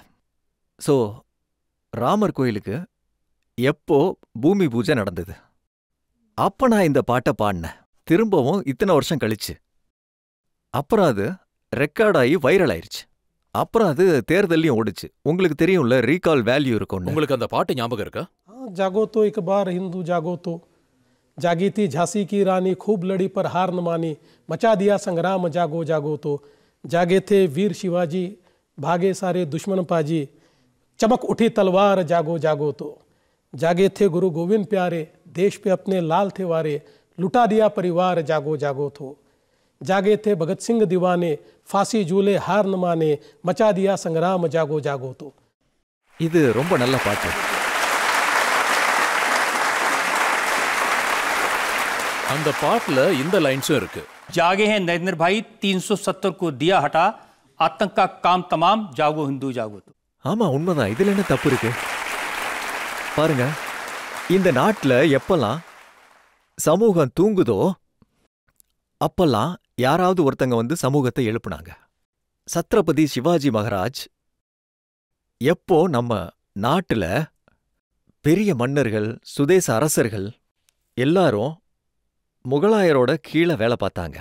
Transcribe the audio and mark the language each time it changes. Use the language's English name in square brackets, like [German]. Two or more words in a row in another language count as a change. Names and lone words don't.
[Tamil] ஸோ ராமர் கோயிலுக்கு எப்போ பூமி பூஜை நடந்தது, அப்ப நான் இந்த பாட்டை பாடினேன். திரும்பவும் இத்தனை வருஷம் கழிச்சு. அப்புறம் அது ரெக்கார்ட் ஆகி வைரல் ஆயிருச்சு. அப்புறம் அது தேர்தலையும் ஓடுச்சு. உங்களுக்கு தெரியும்ல, [English] recall value [Tamil] இருக்கும்னு. உங்களுக்கு அந்த பாட்டு ஞாபகம் இருக்கா? [Hindi] हाँ, जागो तो एक बार हिंदू जागो तो. जागी थी झांसी की रानी, खूब लड़ी पर हार न मानी, मचा दिया संग्राम जागो जागो तो. जागे थे वीर शिवाजी, भागे सारे दुश्मन पाजी, चमक उठी तलवार जागो जागो तो. जागे थे गुरु गोविंद प्यारे, देश पे अपने लाल थे वारे, लुटा दिया परिवार जागो जागो तो. जागे थे भगत सिंह दीवाने, फांसी झूले हार न माने, मचा दिया संग्राम जागो जागो तो. [Tamil] இது ரொம்ப நல்ல பாட்டு. அந்த பாட்டுல இந்த லைன்ஸும் இருக்கு. [Hindi] जागे हैं नरेंद्र भाई, 370 को दिया हटा, आतंक का काम तमाम, जागो हिंदू जागो तो. [Tamil] ஆமா, உண்மைதான். இதுல என்ன தப்பு இருக்கு? பாருங்க, இந்த நாட்டுல எப்பெல்லாம் சமூகம் தூங்குதோ அப்பெல்லாம் யாராவது ஒருத்தங்க வந்து சமூகத்தை எழுப்புனாங்க. சத்ரபதி சிவாஜி மகாராஜ் எப்போ நம்ம நாட்டுல பெரிய மன்னர்கள், சுதேச அரசர்கள் எல்லாரும் முகலாயரோட கீழே வேலை பார்த்தாங்க.